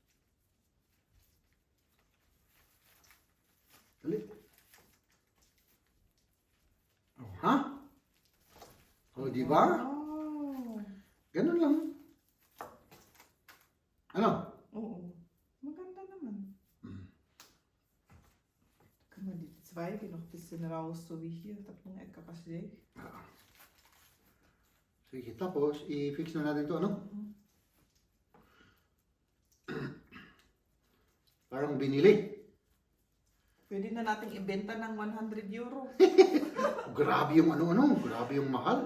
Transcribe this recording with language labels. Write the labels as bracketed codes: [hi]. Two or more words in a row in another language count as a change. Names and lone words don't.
[tl] Dali. Oh, ha? O, di ba? Wow. Ganun lang. Ano? Oo. Maganda naman. Hmm. [de] Kann man die Zweige noch ein bisschen raus, so wie hier. [tl] Tatlong Eka kasi. Ah. Sige, tapos i-fix na natin to, ano? Parang binili. Pwede na nating ibenta ng 100 euro. Grabe yung ano-ano, grabe yung mahal.